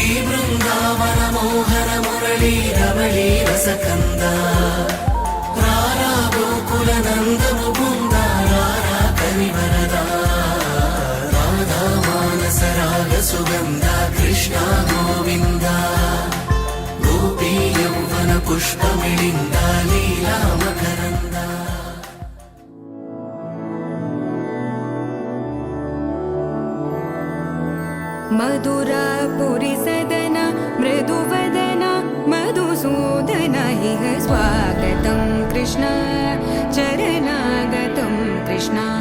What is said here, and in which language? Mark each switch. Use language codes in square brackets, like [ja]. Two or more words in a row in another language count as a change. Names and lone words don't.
[te] బృందావన మోహన మురళీ రమళీ రసకంద రారా గోకుల నందము బృంద రారా కరివరదా రాధా మానస రాగ సుగంధ కృష్ణ గోవింద గోపీ యౌవన పుష్పమిళింద లీలా మకరంద [sa] मधुरापुरि सदन मृदुवदन मधुसूदन इह स्वागतं कृष्ण चरणागतं कृष्ण